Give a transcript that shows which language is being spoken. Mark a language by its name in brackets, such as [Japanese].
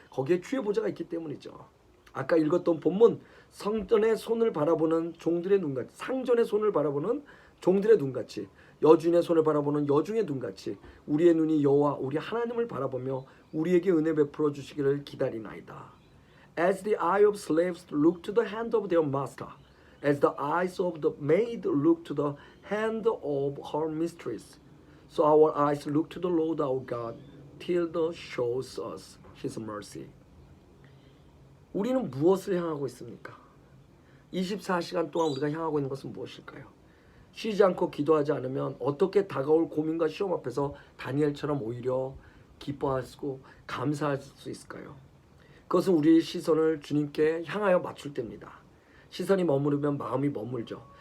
[Korean] 거기에 주의 보좌가 있기 때문이죠. 아까 읽었던 본문, 성전의 손을 바라보는 종들의 눈같이, 상전의 손을 바라보는 종들의 눈같이, 여주인의 손을 바라보는 여중의 눈같이 우리의 눈이 여호와 우리 하나님을 바라보며 우리에게 은혜 베풀어 주시기를 기다리나이다. [English] As the eye of slaves look to the hand of their master, as the eyes of the maid look to the hand of her mistress, so our eyes look to the Lord our God till the shows us His mercy. [Korean] 우리는 무엇을 향하고 있습니까? 24시간 동안 우리가 향하고 있는 것은 무엇일까요? 쉬지 않고 기도하지 않으면 어떻게 다가올 고민과 시험 앞에서 다니엘처럼 오히려 기뻐하고 감사할 수 있을까요? 그것은 우리의 시선을 주님께 향하여 맞출 때입니다. 시선이 머무르면 마음이 머물죠.